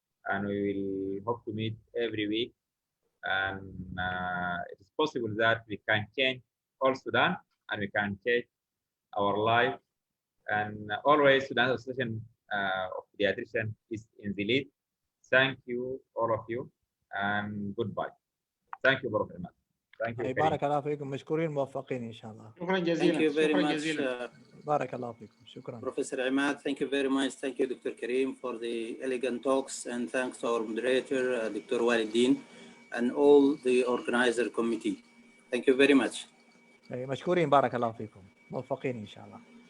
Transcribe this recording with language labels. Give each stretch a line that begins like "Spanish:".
English: And we will hope to meet every week. And it is possible that we can change all Sudan and we can change our life. And always Sudan Association of Pediatricians is in the lead. Thank you, all of you, and goodbye. Thank you, Prof. Ahmad. Thank you.
Arabic: بارك الله فيكم، مشكورين موفقين ان شاء الله. شكرا جزيلا.
English: Thank you very
Arabic: شكرا
English: much,
Arabic: جزيلا. بارك الله فيكم. شكرا.
English: Professor Ahmad. Thank you very much. Thank you, Dr. Karim, for the elegant talks, and thanks to our moderator, Dr. Walidin, and all the organizer committee. Thank you very much.
Arabic: مشكورين، بارك الله فيكم، موفقين ان شاء الله.